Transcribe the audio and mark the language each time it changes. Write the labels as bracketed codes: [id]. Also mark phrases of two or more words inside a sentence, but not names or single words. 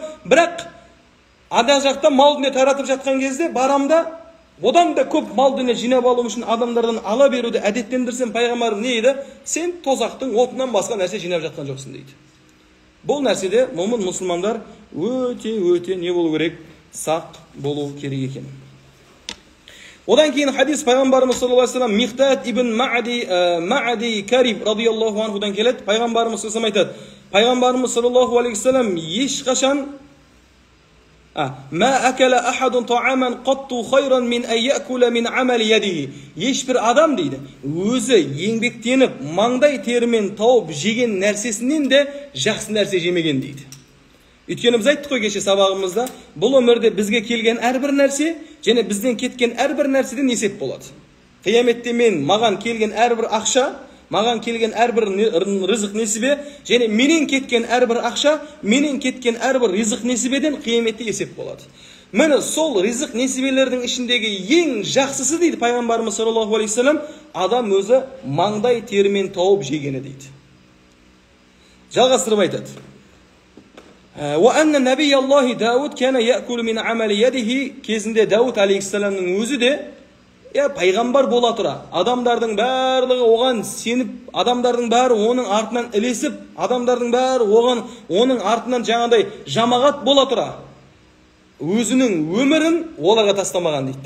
[kk] Бірақ ада жақта мал дүние таратып жатқан кезде барамда, одан да көп мал дүние жинап алу үшін адамдардан ала беруді әдеттендірсем, пайғамбарым не еді? Сен тозақтың отынан басқа нәрсе жинап жатқан жоқсың дейді. Бұл нәрседе момын мұсылмандар өте не болу керек? Сақ болу керек екен. Одан кейін хадис пайғамбарымыз [ar] صلى الله عليه وسلم [kk] Михтат ибн Ма'ади Кариб [ar] رضي الله عنه [kk] келеді. Пайғамбарымыз [ar] صلى الله عليه وسلم [kk] айтады. Пайғамбарымыз [ar] صلى الله عليه وسلم [kk] ешқашан [ar] ما أكل أحد طعاما قط خيرا من أن يأكل من عمل يده. [kk] Ешбір адам дейді, өзі еңбектеніп, маңдай терімен тауып жеген нәрсесінен де жақсы нәрсе жемеген дейді. Өйткені біз айттық қой кеше сабағымызда, бұл өмірде бізге келген әрбір нәрсе, және бізден кеткен әрбір нәрседен есеп болады. Қияметте маған келген әрбір ақша, маған келген әрбір ризық несібе, және менен кеткен әрбір ақша, менен кеткен әрбір ризық несібеден қияметте есеп болады. Міне сол ризық несібелердің ішіндегі ең жақсысы дейді пайғамбарымыз [ar] صلى الله عليه وسلم, [kk] адам өзі маңдай терімен тауып жегені дейді. Жалғастырып айтады. [ar] وأن نبي الله داود كان يأكل من عمل يده. [kk] Кезінде Дауд алейхиссаламның өзі де пайғамбар бола тұра, адамдардың барлығы оған сеніп, адамдардың бәрі оның артынан ілесіп, адамдардың бәрі оның артынан жаңағыдай жамағат бола тұра, өзінің өмірін оларға тастамаған дейді.